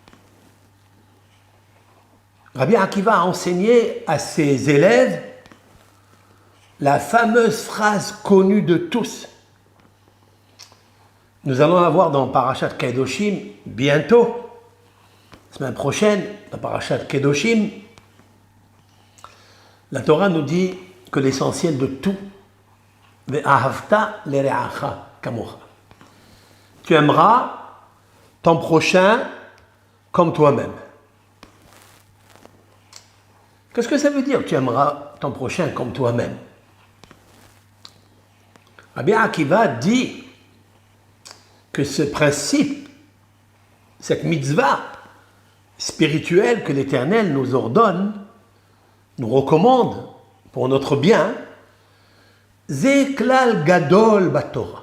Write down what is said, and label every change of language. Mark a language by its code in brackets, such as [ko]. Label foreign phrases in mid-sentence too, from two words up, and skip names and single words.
[fr] Rabbi Akiva a enseigné à ses élèves la fameuse phrase connue de tous. Nous allons la voir dans Parashat Kedoshim bientôt, semaine prochaine, dans Parashat Kedoshim. La Torah nous dit que l'essentiel de tout, [he] ואהבת לרעך כמוך. [fr] Tu aimeras ton prochain comme toi-même. Qu'est-ce que ça veut dire, tu aimeras ton prochain comme toi-même? Rabbi Akiva dit que ce principe, cette mitzvah spirituelle que l'Éternel nous ordonne, nous recommande pour notre bien, [he] זה כלל גדול בתורה.